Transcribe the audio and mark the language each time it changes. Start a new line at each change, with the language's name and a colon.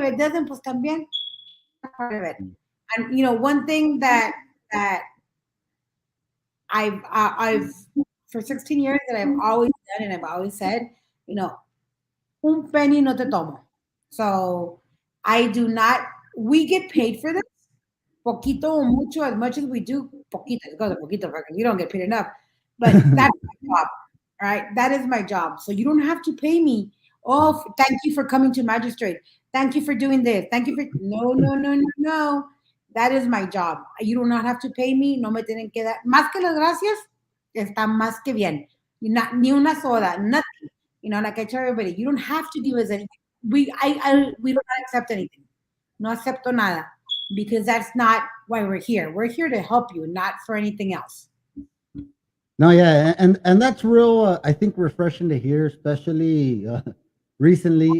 English: If it doesn't,
Spanish: pues también
English: part of it. And one thing that I've for 16 years that I've always done and I've always said, you know,
Spanish: un penny no te tomo.
English: So I do not. We get paid for this,
Spanish: poquito o mucho,
English: as much as we do, poquito. It goes a poquito because you don't get paid enough. But that's my job, right? That is my job. So you don't have to pay me. Oh, thank you for coming to magistrate. Thank you for doing this. Thank you for no, no, no, no, no. That is my job. You do not have to pay me.
Spanish: No me tienen que dar. Más que las gracias, está más que bien. Not, ni una soda, nothing.
English: Like I tell everybody, you don't have to give us anything. We don't accept anything.
Spanish: No acepto nada
English: because that's not why we're here. We're here to help you, not for anything else. No, yeah, and that's real. I think refreshing to hear, especially recently.